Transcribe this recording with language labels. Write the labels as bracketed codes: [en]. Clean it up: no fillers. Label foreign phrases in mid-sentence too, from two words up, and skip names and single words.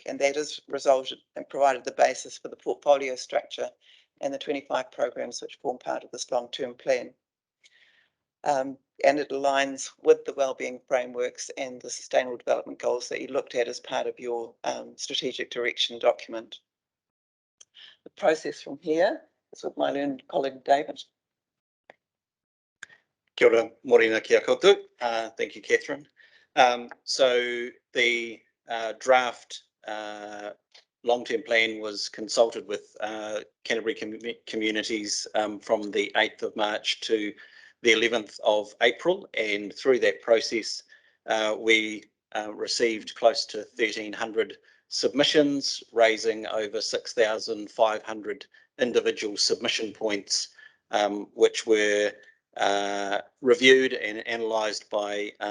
[en] And that has resulted and provided the basis for the portfolio structure and the 25 programs which form part of this long-term plan. And it aligns with the wellbeing frameworks and the sustainable development goals that you looked at as part of your strategic direction document. The process from here is with my learned colleague, David. [mi] Kia ora, morena kia koutou. [en] Thank you, Catherine. So the draft long-term plan was consulted with Canterbury communities from the 8th of March to the 11th of April, and through that process we received close to 1,300 submissions, raising over 6,500 individual submission points, which were reviewed and analysed by